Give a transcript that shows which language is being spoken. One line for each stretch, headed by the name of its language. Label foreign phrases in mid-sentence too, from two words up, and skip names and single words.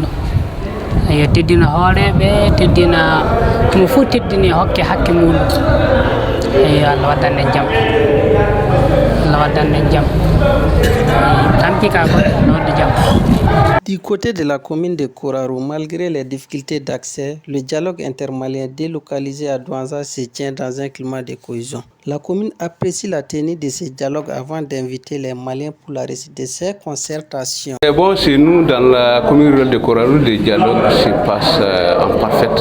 Fula: eyo teddina hooreɓe teddina mo fof teddini hokke hakke muɗum eyo Allah waddanne jaam tampi ka ko Allah wadda jaam.
French: Du côté de la commune de Koraro, malgré les difficultés d'accès, le dialogue intermalien délocalisé à Douanza se tient dans un climat de cohésion. La commune apprécie la tenue de ces dialogues avant d'inviter les Maliens pour la réussite de ces concertations. Bon, chez nous, dans la commune rurale de Koraro, le dialogue se passe en parfaite.